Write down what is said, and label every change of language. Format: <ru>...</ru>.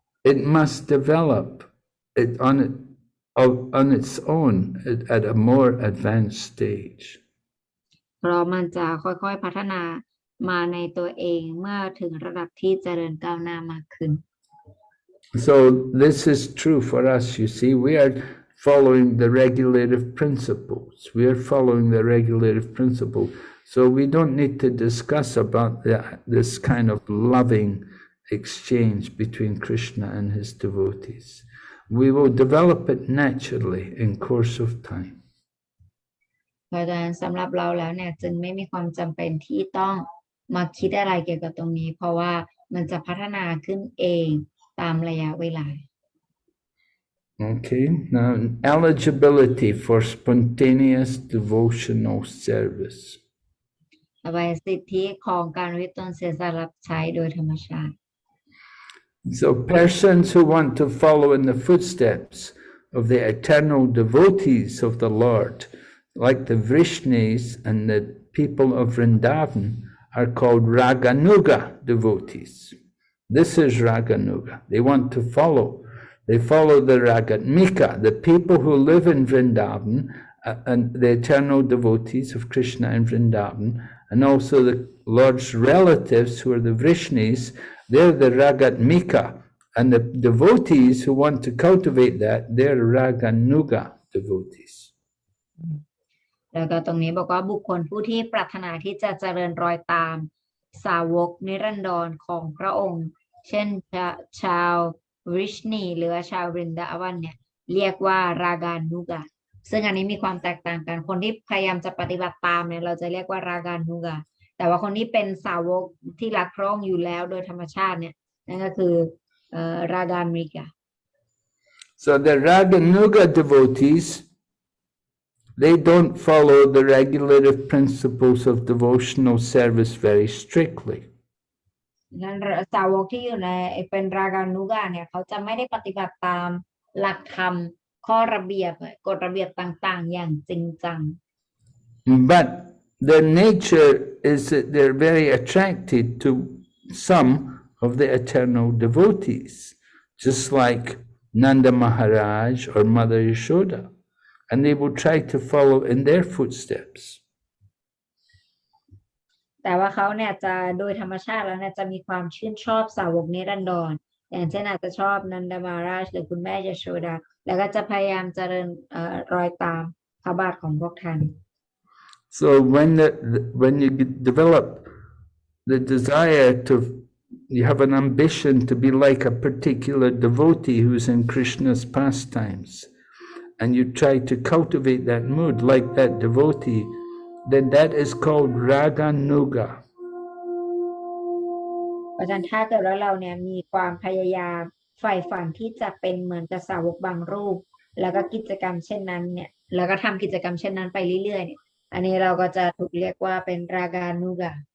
<en>It must develop it on its own at a more advanced stage.</en> <th>เพราะมันจะค่อยๆพัฒนามาในตัวเองเมื่อถึงระดับที่เจริญก้าวหน้ามากขึ้น</th> <en>So this is true for us, you see. We are following the regulative principles. We are following the regulative principle. So we don't need to discuss about this kind of loving exchange between Krishna and his devotees. We will develop it naturally in course of time.</en> <th>เพราะฉะนั้นสำหรับเราแล้วเนี่ยจึงไม่มีความจำเป็นที่ต้องมาคิดอะไรเกี่ยวกับตรงนี้เพราะว่ามันจะพัฒนาขึ้นเองตามระยะเวลา</th> <en>Okay, now eligibility for spontaneous devotional service.</en> <th>ต่อไปสิทธิของการอุทิศตนเสียสละรับใช้โดยธรรมชาติ</th> <en>So persons who want to follow in the footsteps of the eternal devotees of the Lord, like the Vrishnis and the people of Vrindavan, are called Raganuga devotees. This is Raganuga. They want to follow They follow the Ragatmika, the people who live in Vrindavan, and the eternal devotees of Krishna in Vrindavan, and also the Lord's relatives who are the Vrishnis. They're the Ragatmika, and the devotees who want to cultivate that, they're Raganuga devotees.</en> <th>แล้วก็ตรงนี้บอกว่าบุคคลผู้ที่ปรารถนาที่จะเจริญรอยตามสาวกนิรันดรของพระองค์เช่นชาววิชนีหรือชาววรินดาวันเนี่ยเรียกว่ารากานุกะซึ่งอันนี้มีความแตกต่างกันคนที่พยายามจะปฏิบัติตามเนี่ยเราจะเรียกว่ารากานุกะแต่ว่าคนที่เป็นสาวกที่รักพระองค์อยู่แล้วโดยธรรมชาติเนี่ยนั่นก็คือรากามิกะ</th> <en>So the Raganuga devotees, they don't follow the regulative principles of devotional service very strictly.</en> <th>นั้นสาวกที่อยู่ในเป็นรากานุกะเนี่ยเขาจะไม่ได้ปฏิบัติตามหลักธรรมข้อระเบียบกฎระเบียบต่างๆอย่างจริงจัง</th> <en>But their nature is that they're very attracted to some of the eternal devotees, just like Nanda Maharaj or Mother Yashoda, and they will try to follow in their footsteps.</en> <th>แต่ว่าเขาเนี่ยจะโดยธรรมชาติแล้วเนี่ยจะมีความชื่นชอบสาวกนิรันดรอย่างเช่นอาจจะชอบนันดามาราชหรือคุณแม่ยโชดาแล้วก็จะพยายามเจริญรอยตามพระบาทของพวกท่าน</th> <en>So when you develop the desire to, you have an ambition to be like a particular devotee who's in Krishna's pastimes, and you try to cultivate that mood like that devotee, then that is called Raganuga.</en> <th>เพราะฉะนั้นถ้าเกิดว่าเราเนี่ยมีความพยายามใฝ่ฝันที่จะเป็นเหมือนกับสาวกบางรูปแล้วก็กิจกรรมเช่นนั้นเนี่ยแล้วก็ทำกิจกรรมเช่นนั้นไปเรื่อยๆเนี่ยอันนี้เราก็จะถูกเรียกว่าเป็นรากานุกะ</th>